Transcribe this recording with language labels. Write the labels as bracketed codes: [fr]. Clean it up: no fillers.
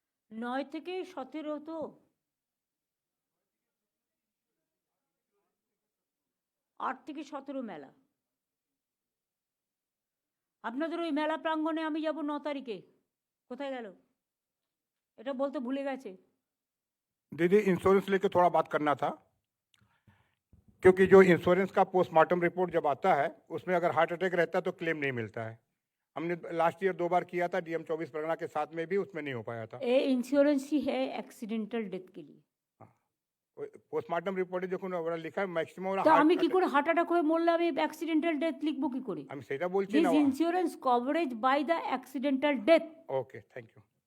[bn] নয় থেকে 17 তো 8 থেকে 17 মেলা। আপনাদের ওই মেলা প্রাঙ্গণে আমি যাব 9 তারিখে। কোথায় গেল? এটা বলতে ভুলে গেছে। [hi] दीदी इंश्योरेंस लेके थोड़ा बात करना था, क्योंकि जो इंश्योरेंस का पोस्टमार्टम रिपोर्ट जब आता है उसमें अगर हार्ट अटैक रहता है तो क्लेम नहीं मिलता है। हमने लास्ट ईयर 2 बार किया था डीएम 24 परगना के साथ में भी, उसमें नहीं हो पाया था। ये इंश्योरेंस ही है एक्सीडेंटल डेथ के लिए। [bn] पोस्टमार्टम रिपोर्टे যখন ওরা লিখা ম্যাক্সিমাম ওরা তা আমি কি করে হার্ট অ্যাটাক হয়ে মরলে আমি অ্যাক্সিডেন্টাল ডেথ লিখবো কি করে? আমি সেটা বলছি [en] this [bn] না। [en] Insurance coverage by the accidental death. Okay, thank you.